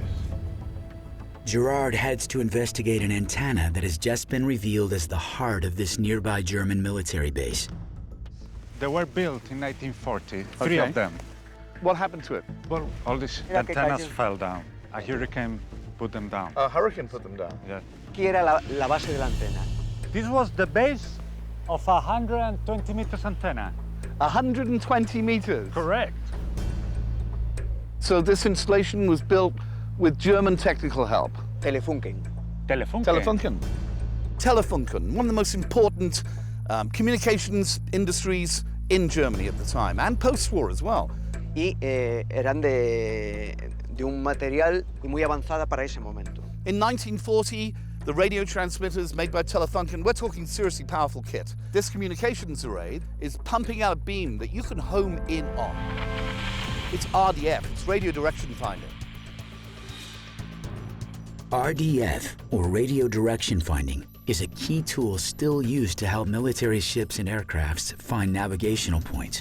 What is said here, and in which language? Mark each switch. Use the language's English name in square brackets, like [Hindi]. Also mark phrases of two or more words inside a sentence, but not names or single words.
[English] Gerard heads to investigate an antenna that has just been revealed as the heart of this nearby German military base. They were built in 1940, three of them. What happened to it? Well, all these antennas fell down. A hurricane put them down. A hurricane put them down? Yeah. [Spanish] Aquí era la base de la antena. [English] This was the base of a 120 meters antenna. 120 meters? Correct. So this installation was built with German technical help? Telefunken. Telefunken. Telefunken. Telefunken, one of the most important communications industries in Germany at the time, and post-war as well. [Spanish] Y eran de un material muy avanzada para ese momento. [English] In 1940, the radio transmitters made by Telefunken, we're talking seriously powerful kit. This communications array is pumping out a beam that you can home in on. It's RDF, it's radio direction finding. RDF, or radio direction finding, is a key tool still used to help military ships and aircrafts find navigational points.